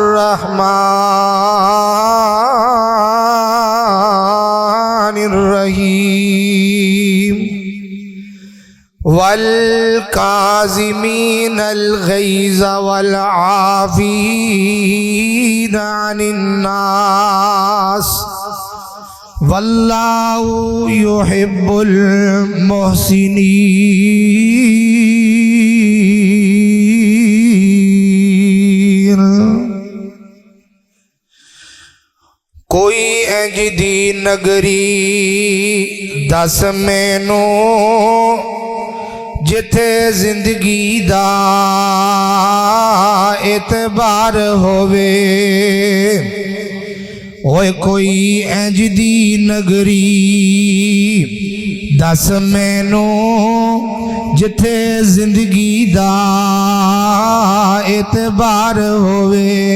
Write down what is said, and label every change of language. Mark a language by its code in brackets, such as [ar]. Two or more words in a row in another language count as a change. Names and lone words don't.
[ar] الرحمن الرحیم والکاظمین الغیظ والعافین عن الناس واللہ یحب المحسنین۔ [pa] کوئی انج دی نگری دس مینو جتھے زندگی دا اعتبار ہووے، اوے کوئی انج دی نگری دس مینو جتھے زندگی دا اعتبار ہووے،